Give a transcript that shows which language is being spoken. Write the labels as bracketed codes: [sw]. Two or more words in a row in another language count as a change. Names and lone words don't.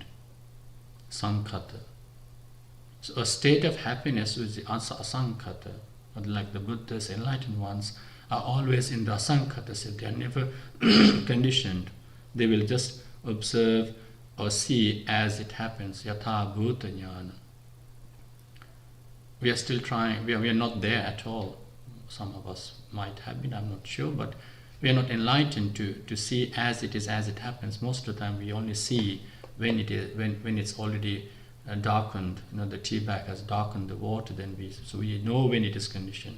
[pi] Sankhata. [en] So a state of happiness is the asankhata. Like the Buddhas, enlightened ones, are always in the asankhata state. They are never conditioned. They will just observe or see as it happens. [sa] Yatha bhuta jnana. [en] We are still trying, we are not there at all. Some of us might have been, I'm not sure, but we are not enlightened to see as it is, as it happens. Most of the time we only see when it is, when it's already darkened, the tea bag has darkened the water, then we know when it is conditioned.